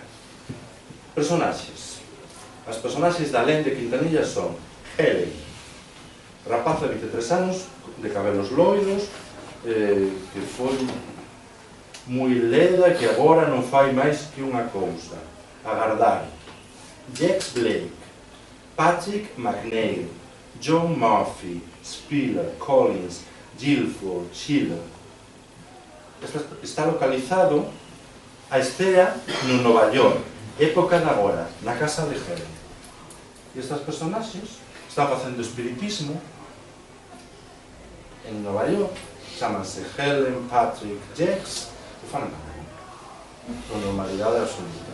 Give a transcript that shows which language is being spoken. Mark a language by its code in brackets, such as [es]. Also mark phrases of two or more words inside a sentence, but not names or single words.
[gl] Personaxes. As personaxes da Alén de Quintanilla son Helen, rapaza de 23 anos, de cabelos loiros, que foi moi leda, que agora non fai máis que unha cousa, agardar. Jax Blake, Patrick McNeil, John Murphy, Spiller, Collins, Guilford, Schiller. Está localizado a estea no Nova York, época de agora, na casa de Helen. E estas personaxes están facendo espiritismo en Nova York, chamanse Helen, Patrick, Jax, e fan con normalidade absoluta.